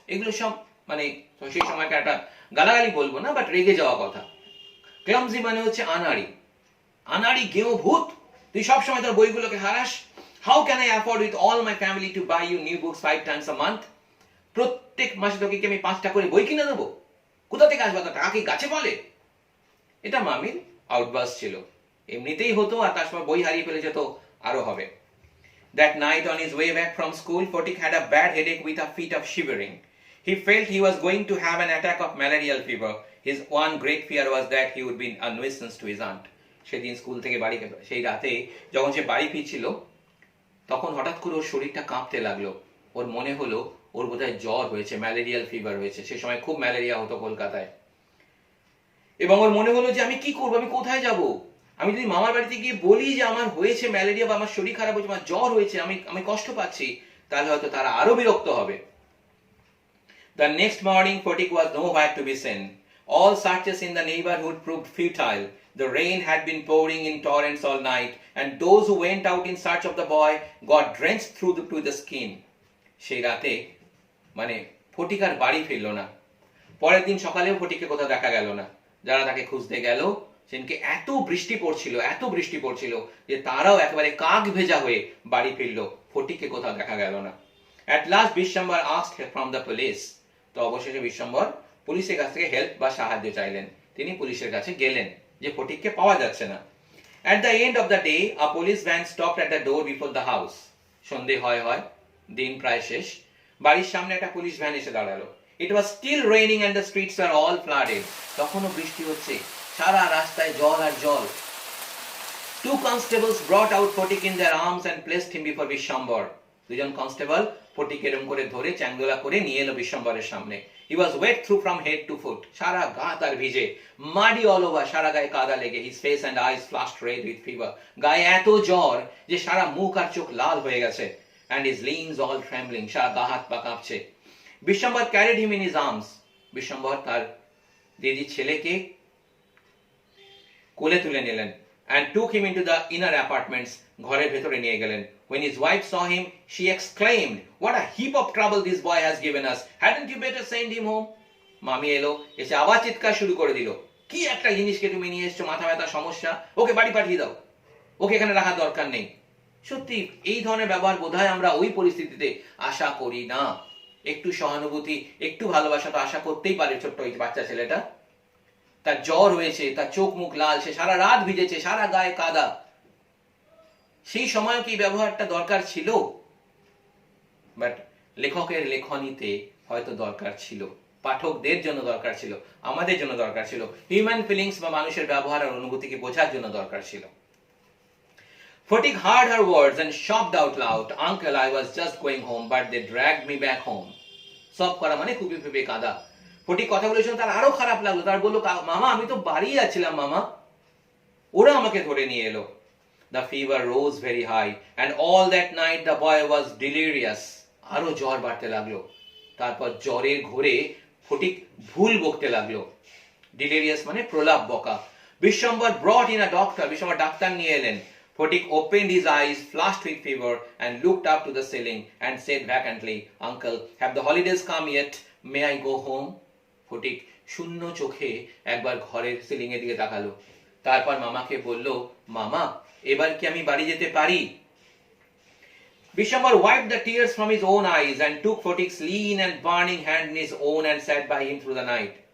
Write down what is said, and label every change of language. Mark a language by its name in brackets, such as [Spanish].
[Bangla] এগুলো সব মানে সেই সময়টা একটা গালাগালি বলবো না, বাট রেগে যাওয়া কথা। ক্লামজি মানে হচ্ছে আনাড়ি, আনাড়ি গেঁয়ো ভূত, তুই সব সময় তোর বইগুলোকে Haras. [English] How can I afford with all my family to buy you new books 5 times a month? [Bangla] প্রত্যেক মাসে তোকে কি আমি 5টা করে বই কিনে দেবো? কোথা থেকে আসবে টাকা? কি গাছে ফলে? এটা মামির আউটবাস্ট ছিল, এমনিতেই হতো, আর তার সময় বই হারিয়ে ফেলে যেত আরো হবে। [English] That night on his way back from school, Photik had a bad headache with a fit of shivering. He felt he was going to have an attack of malarial fever. His one great fear was that he would be a nuisance to his aunt. [Bangla] সেদিন school থেকে বাড়ি, সেই রাতে যখন সে বাড়ি ফিরছিল, তখন হঠাৎ করে ওর শরীরটা কাঁপতে লাগলো। ওর মনে হলো ওর বোধহয় জ্বর হয়েছে, ম্যালেরিয়াল ফিভার হয়েছে। সে সময় খুব ম্যালেরিয়া হতো কলকাতায়। এবং ওর মনে হলো যে আমি কি করবো, আমি কোথায় যাব? আমি যদি মামার বাড়িতে গিয়ে বলি যে আমার হয়েছে ম্যালেরিয়া বা আমার শরীর খারাপ হয়েছে, আমার জ্বর হয়েছে, আমি কষ্ট পাচ্ছি, তাহলে হয়তো তারা আরো বিরক্ত হবে। [English] The next morning, Photik was nowhere to be seen. All searches in the neighborhood proved futile. The rain had been pouring in torrents all night, and those who went out in search of the boy got drenched to the skin. [Bangla] সেই রাতে মানে ফটিক আর বাড়ি ফিরল না। পরের দিন সকালেও ফটিককে কোথাও দেখা গেল না। যারা তাকে খুঁজতে গেল, সেদিনকে এত বৃষ্টি পড়ছিল যে তারাও একেবারে কাক ভেজা হয়ে বাড়ি ফিরল, ফটিককে কোথাও দেখা গেল না। [English] At last Bishambar asked from the police. [Bangla] তো অবশেষে বিশ্বম্বর পুলিশের কাছ থেকে হেল্প বা সাহায্য চাইলেন। তিনি পুলিশের কাছে গেলেন যে ফটিককে পাওয়া যাচ্ছে না। [English] At the end of the day, a police van stopped at the door before the house. [Bangla] সন্ধে হয়, দিন প্রায় শেষ, বাড়ির সামনে একটা পুলিশ ভ্যান এসে দাঁড়ালো। [English] It was still raining and the streets were all flooded. [Bangla] তখনও বৃষ্টি হচ্ছে, সারা রাস্তায় জল আর জল। [English] Two constables brought out Photik in their arms and placed him before Bishambar. [Bangla] দুজন কনস্টেবল ফটিককে এরকম করে ধরে চ্যাংদোলা করে নিয়ে এলো বিশ্বম্বরের সামনে। [English] He was wet through from head to foot. [Bangla] সারা গা তার ভিজে, [English] muddy all over, [Bangla] সারা গায়ে কাদা লেগে। [English] His face and eyes flushed red with fever. [Bangla] গায়ে এত জ্বর যে সারা মুখ আর চোখ লাল হয়ে গেছে। [English] And his limbs all trembling, [Bangla] সারা গা হাত পা কাঁপছে। [English] Bishwambhar carried him in his arms. [Bangla] Bishwambhar তার দিদির ছেলেকে কোলে তুলে নিলেন [English] and took him into the inner apartments. [Bangla] ঘরের ভেতরে নিয়ে গেলেন। [English] When his wife saw him, she exclaimed, "What a heap of trouble this boy has given us. Hadn't you better send him home?" [Bangla] মামি এলো, এসে আবার চিৎকার শুরু করে দিল, কি একটা জিনিসকে তুমি নিয়ে এসছো, মাথা ব্যথা সমস্যা, ওকে বাড়ি পাঠিয়ে দাও, ওকে এখানে রাখার দরকার নেই। সত্যি এই ধরনের ব্যবহার বোধহয় আমরা ওই পরিস্থিতিতে আশা করি না। একটু সহানুভূতি, একটু ভালোবাসা তো আশা করতেই পারে ছোট্ট এই বাচ্চা ছেলেটা। তার জ্বর হয়েছে, তার চোখ মুখ লাল, সে সারা রাত ভিজেছে, সারা গায়ে কাদা। সেই সময় কি ব্যবহারটা দরকার ছিল? বাট লেখকের লেখনীতে হয়তো দরকার ছিল, পাঠকদের জন্য দরকার ছিল, আমাদের জন্য দরকার ছিল, হিউম্যান ফিলিংস বা মানুষের ব্যবহার আর অনুভূতিকে বোঝার জন্য দরকার ছিল। [English] Photik heard her words and sobbed out loud, "Uncle, I was just going home, but they dragged me back home." [Bangla] সব করা মানে ফুপে ফুপে কাঁদা। ফটিক কথা বলেছিল, তার আরো খারাপ লাগলো। তার বললো, মামা আমি তো বাড়ি যাচ্ছিলাম মামা, ওরা আমাকে ধরে নিয়ে এলো। [English] The fever rose very high, and all that night the boy was delirious. [Bangla] আরো জ্বর বাড়তে লাগলো। তারপর জ্বরের ঘোরে ফটিক ভুল বকতে লাগলো। Delirious মানে প্রলাপ বকা। [English] Bishwambhar brought in a doctor. [Bangla] Bishwambhar doctor নিয়ে এলেন। [English] Photik opened his eyes, flushed with fever, and looked up to the ceiling and said vacantly, "Uncle, have the holidays come yet? May I go home?" [Bangla] Photik শূন্য চোখে একবার ঘরের ceiling এর দিকে তাকালো। তারপর মামাকে বলল, মামা এবার কি আমি বাড়ি যেতে পারি? [English] Bishambar wiped the tears from his own eyes and took Photik's lean and burning hand in his own and sat by him through the night.